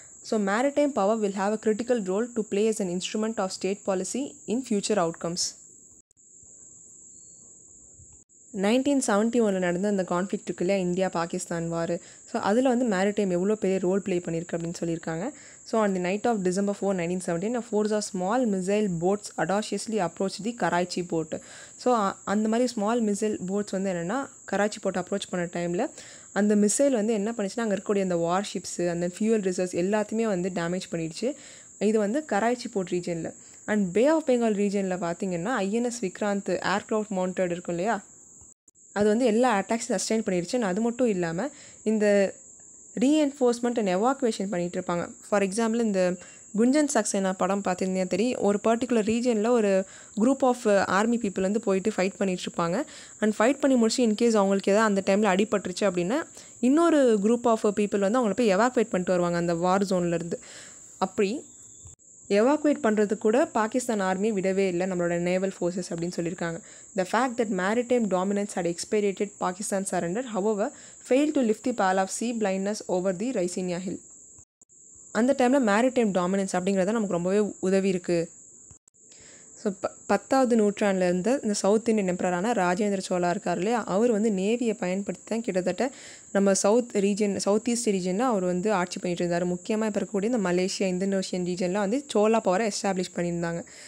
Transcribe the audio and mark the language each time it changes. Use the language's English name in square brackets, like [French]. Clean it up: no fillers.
[English] So maritime power will have a critical role to play as an instrument of state policy in future outcomes. [Tamil] 1971 நடந்த அந்த conflict இருக்கு இல்லையா, India Pakistan வார். So அதில் maritime எவ்வளோ பெரிய role play பண்ணியிருக்கு அப்படின்னு சொல்லியிருக்காங்க. [English] So on the night of December 4, 1917 a force of small missile boats audaciously approached the Karachi port. [Tamil] So அந்த மாதிரி ஸ்மால் மிசைல் போட்ஸ் என்னென்னா கராச்சி போர்ட் அப்ரோச் பண்ண டைமில் அந்த மிசைல் என்ன பண்ணிச்சுன்னா அங்கே இருக்கக்கூடிய அந்த வார்ஷிப்ஸு அந்த ஃபியூவல் ரிசர்வ்ஸ் எல்லாத்தையுமே டேமேஜ் பண்ணிடுச்சு. இது கராச்சி போர்ட் ரீஜனில். அண்ட் பே ஆஃப் பெங்கால் ரீஜனில் பார்த்தீங்கன்னா ஐஎன்எஸ் விக்ராந்த் ஏர்க்ராஃப்ட் மவுண்டட் இருக்கும் இல்லையா, அது எல்லா அட்டாக்ஸும் சஸ்டெயின் பண்ணிடுச்சு. அது மட்டும் இல்லாமல் இந்த ரீஎன்ஃபோர்ஸ்மெண்ட் அண்ட் எவாக்குவேஷன் பண்ணிகிட்டு இருப்பாங்க. ஃபார் எக்ஸாம்பிள் இந்த குஞ்சன் சக்சேனா படம் பார்த்துருந்தீங்கன்னா தெரியும், ஒரு பர்டிகுலர் ரீஜனில் ஒரு குரூப் ஆஃப் ஆர்மி பீப்புள் போயிட்டு ஃபைட் பண்ணிகிட்ருப்பாங்க. அண்ட் ஃபைட் பண்ணி முடிச்சு இன்கேஸ் அவங்களுக்கு எதாவது அந்த டைமில் அடிபட்டுருச்சு அப்படின்னா இன்னொரு குரூப் ஆஃப் பீப்புள் அவங்கள போய் எவாக்குவேட் பண்ணிட்டு வருவாங்க அந்த வார் ஜோன்லேருந்து. அப்படி எவாக்குவேட் பண்ணுறதுக்கு கூட பாகிஸ்தான் ஆர்மி விடவே இல்லை நம்மளோட நேவல் ஃபோர்ஸஸ் அப்படின்னு சொல்லியிருக்காங்க. [English] The fact that maritime dominance had expedited Pakistan surrender, however, failed to lift the pall of sea blindness over the Raisinia hill. [Tamil] அந்த டைமில் மேரிடைம் டாமினன்ஸ் அப்படிங்கிறத நமக்கு ரொம்பவே உதவி இருக்குது. ஸோ 10வது நூற்றாண்டில் இருந்த இந்த சவுத் இந்தியன் எம்பரரான ராஜேந்திர சோழா இருக்கார் இல்லையா, அவர் நேவியை பயன்படுத்தி தான் கிட்டத்தட்ட நம்ம சவுத் ஈஸ்ட் ரீஜனில் அவர் ஆட்சி பண்ணிட்டு இருந்தார். முக்கியமாக இப்போ இருக்கக்கூடிய இந்த மலேசியா இந்தோனேஷியன் ரீஜனில் சோலா பவரை எஸ்டாப்ளிஷ் பண்ணியிருந்தாங்க.